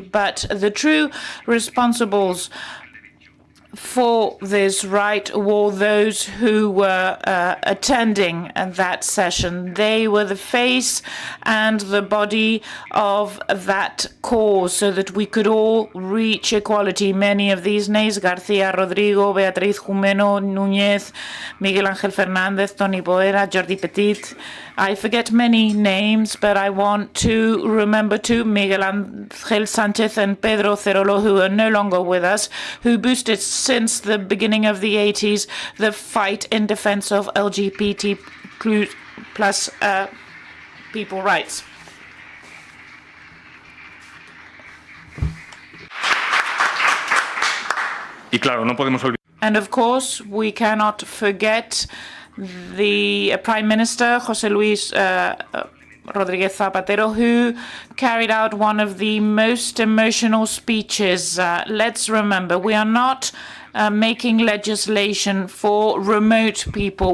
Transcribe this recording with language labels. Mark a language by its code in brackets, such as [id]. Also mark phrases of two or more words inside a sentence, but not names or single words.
[en] But the true responsibles for this right were those who were attending that session. They were the face and the body of that cause so that we could all reach equality. Many of these names: García Rodrigo, Beatriz Jumeno Núñez, Miguel Ángel Fernández, Tony Boera, Jordi Petit. I forget many names, but I want to remember too Miguel Ángel Sánchez and Pedro Cerolo, who are no longer with us, who boosted since the beginning of the 80s the fight in defense of LGBT plus people rights. [es] Y claro, no podemos olvidar. [en] And of course, we cannot forget the Prime Minister, José Luis Rodríguez Zapatero, who carried out one of the most emotional speeches. Let's remember, we are not making legislation for remote people.